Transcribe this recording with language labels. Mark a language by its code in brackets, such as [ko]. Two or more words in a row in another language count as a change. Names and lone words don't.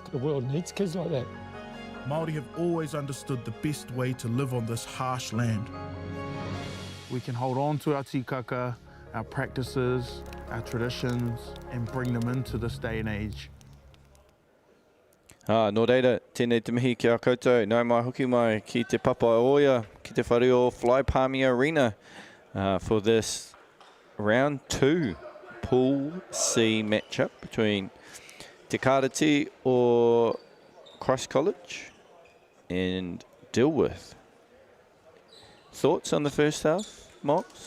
[en] The world needs kids like that. Māori have always understood the best way to live on this harsh land. We can hold on to our tikaka, our practices, our traditions, and bring them into this day and age. [mi] Nō reira, tēnei te mihi ki a koutou. Nau mai hoki mai ki te papa oia, ki te whareo Fly Palmy Arena [en] for this round 2 Pool C matchup between [mi] Te Karati or Christ College and Dilworth. [en] Thoughts on the first half, Mox?